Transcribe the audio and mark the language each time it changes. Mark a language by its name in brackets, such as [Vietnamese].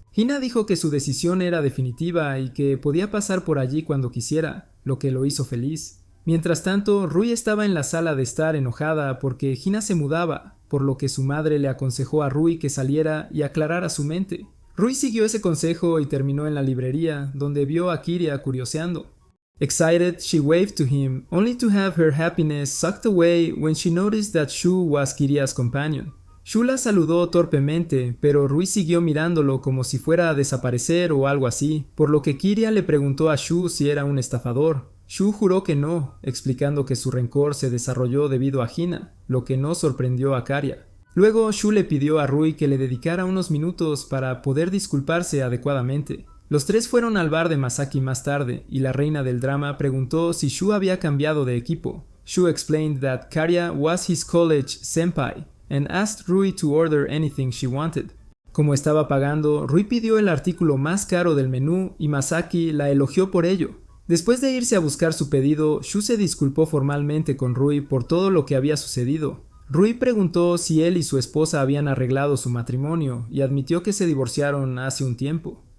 [Spanish] Hina dijo que su decisión era definitiva y que podía pasar por allí cuando quisiera, lo que lo hizo feliz. Mientras tanto, Rui estaba en la sala de estar enojada porque Hina se mudaba, por lo que su madre le aconsejó a Rui que saliera y aclarara su mente. Rui siguió ese consejo y terminó en la librería, donde vio a Kiria curioseando. [English] Excited, she waved to him, only to have her happiness sucked away when she noticed that Shu was Kiria's companion. [Spanish] Shu la saludó torpemente, pero Rui siguió mirándolo como si fuera a desaparecer o algo así, por lo que Kiria le preguntó a Shu si era un estafador. Shu juró que no, explicando que su rencor se desarrolló debido a Hina, lo que no sorprendió a Karia. Luego Shu le pidió a Rui que le dedicara unos minutos para poder disculparse adecuadamente. Los tres fueron al bar de Masaki más tarde, y la reina del drama preguntó si Shu había cambiado de equipo. [English] Shu explained that Karia was his college senpai, and asked Rui to order anything she wanted. [Spanish] Como estaba pagando, Rui pidió el artículo más caro del menú y Masaki la elogió por ello. Después de irse a buscar su pedido, Shu se disculpó formalmente con Rui por todo lo que había sucedido. Rui preguntó si él y su esposa habían arreglado su matrimonio y admitió que se divorciaron hace un tiempo.